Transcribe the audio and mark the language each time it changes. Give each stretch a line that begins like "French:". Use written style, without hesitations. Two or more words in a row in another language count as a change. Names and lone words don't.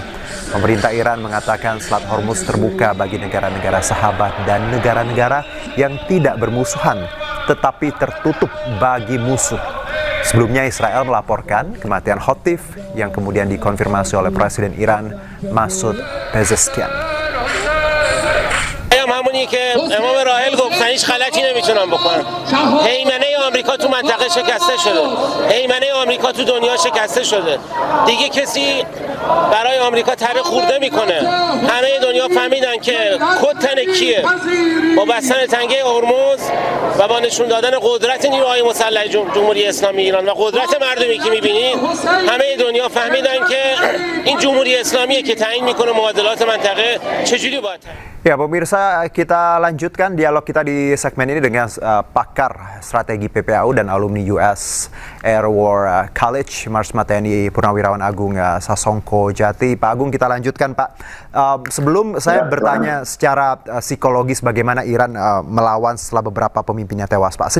Indonesian: Pemerintah Iran mengatakan Selat Hormuz terbuka bagi negara-negara sahabat dan negara-negara yang tidak bermusuhan, tetapi tertutup bagi musuh. Sebelumnya Israel melaporkan kematian Khatib yang kemudian dikonfirmasi oleh Presiden Iran Masoud Pezeshkian.
Persian: همونی که امام راحل گفتن هیچ غلطی نمیتونن بکنن. هیمنه آمریکا تو منطقه شکسته شده. هیمنه آمریکا تو دنیا شکسته شده. دیگه کسی برای آمریکا تره خورده میکنه. همه دنیا فهمیدن که کد کیه. با بستن تنگه هرمز و با نشون دادن قدرت نیروهای مسلح جمهوری اسلامی ایران و قدرت مردمی که میبینید، همه دنیا فهمیدن که این جمهوری اسلامیه که تعیین میکنه معادلات منطقه چجوری باید.
Indonesian: Ya pemirsa, kita lanjutkan dialog kita di segmen ini dengan pakar strategi PPAU dan alumni US Air War College, Marsma TNI Purnawirawan Agung Sasongko Jati. Pak Agung, kita lanjutkan Pak. Sebelum saya bertanya secara psikologis bagaimana Iran melawan setelah beberapa pemimpinnya tewas Pak.